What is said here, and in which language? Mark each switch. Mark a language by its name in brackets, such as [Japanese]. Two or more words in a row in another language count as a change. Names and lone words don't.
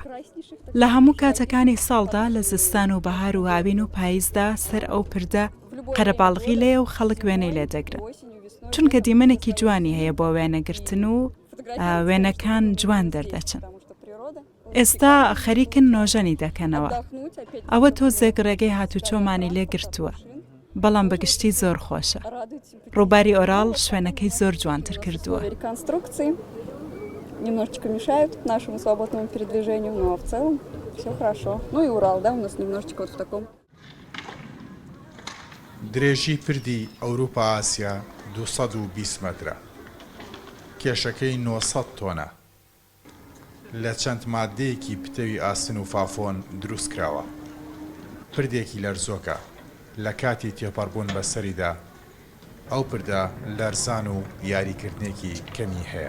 [Central Kurdish] لە هەموو کاتەکانی ساڵدا لە زستان و بەهار و هاوین و پاییزدا سەر ئەو پردە قەرەباڵغی لێە و خەڵک وێنەی لێ دەگرن، چونکە دیمەنێکی جوانی هەیە بۆ وێنەگرتن و وێنەکان جوان دەردەچن. ئێستا خەریکن نۆژەنی دەکەنەوە. ئەوە تۆزێک ڕێگەی هاتوچۆمانی لێ گرتووە، بەڵام بەگشتی زۆر خۆشە. ڕووباری ئۆراڵ شوێنەکەی زۆر جوانتر کردووە. [Russian] Немножечко мешают нашему свободному передвижению, но в целом все хорошо. Ну и Урал, да, у нас немножечко вот в таком. [Central Kurdish] درێژی پردی ئەوروپا ئاسیا 220 مەترە، کێشەکەی 900 تۆنە، لە چەند مادەیەکی پتەوی ئاسن و فافۆن دروستکراوە. پردێکی لەرزۆکە، لە کاتی تێپەڕبوون بەسەریدا ئەو پردە لەرزان و یاریکردنێکی کەمی هەیە.